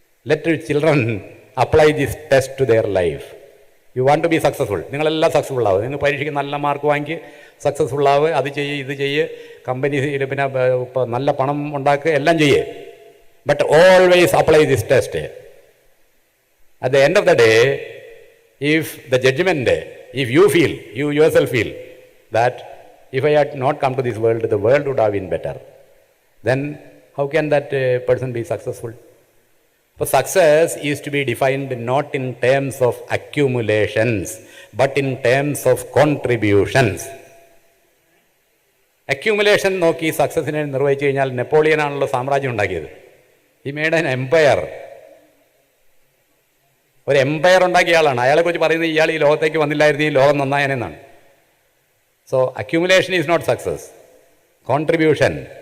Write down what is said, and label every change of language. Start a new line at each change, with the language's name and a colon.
English: Let children apply this test to their life. You want to be successful.
Malayalam: നിങ്ങളെല്ലാം successful ആവും. നിങ്ങൾ പരീക്ഷയ്ക്ക് നല്ല മാർക്ക് വാങ്ങി സക്സസ്ഫുൾ ആവുക, അത് ചെയ്യ് ഇത് ചെയ്യ്, കമ്പനിയിൽ പിന്നെ നല്ല പണം ഉണ്ടാക്കുക, എല്ലാം ചെയ്യ്.
English: But always apply this test. At the end of the day, if the judgment, if you feel, you yourself feel that if I had not come to this world, the world would have been better, then how can that person be successful? So success is to be defined not in terms of accumulations, but in terms of contributions.
Malayalam: Accumulation നോക്കി സക്സസിനെ നിർവഹിച്ചു കഴിഞ്ഞാൽ നെപ്പോളിയനാണല്ലോ സാമ്രാജ്യം ഉണ്ടാക്കിയത്.
English: He made an empire.
Malayalam: ഒരു Empire ഉണ്ടാക്കിയ ആളാണ്. അയാളെക്കുറിച്ച് പറയുന്നത് ഇയാൾ ഈ ലോകത്തേക്ക് വന്നില്ലായിരുന്നു, ഈ ലോകം നന്നായനെന്നാണ്.
English: So accumulation is not success, contribution.